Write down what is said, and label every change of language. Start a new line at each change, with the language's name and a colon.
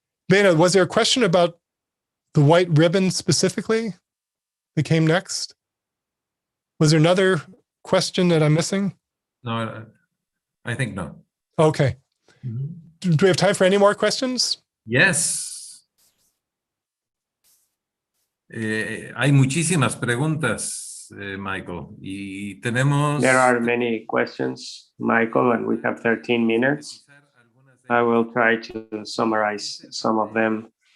English: Benno, was there a question about the white ribbon specifically that came next? Was there another question that I'm missing? No, I think no. Okay. Do we have time for any more questions? Yes.
Spanish: Hay muchísimas preguntas, Michael, y tenemos...
English: There are many questions, Michael, and we have 13 minutes. I will try to summarize some of them.